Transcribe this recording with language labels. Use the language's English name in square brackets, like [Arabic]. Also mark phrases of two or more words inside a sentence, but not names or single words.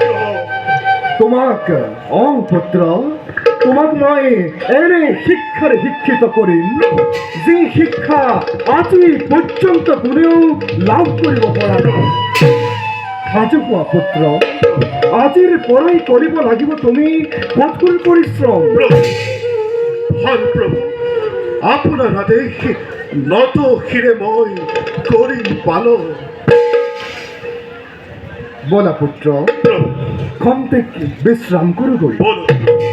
[Assamese] তোমাক পুত্ৰ, তোমাক মই এনে শিক্ষাৰে শিক্ষিত কৰিম যি শিক্ষা আজি পৰ্যন্ত কোনেও লাভ কৰিব পৰা নাই। সাজু হোৱা পুত্ৰ, আজিৰ পৰাই কৰিব লাগিব তুমি কঠোৰ পৰিশ্ৰম। প্রভু হন প্রভু, আপনার আদেশ নত শিৰে মই কৰিম পালন। বলা পুত্ৰ, প্রভু খন্তেক বিশ্ৰাম কৰোগৈ। বলো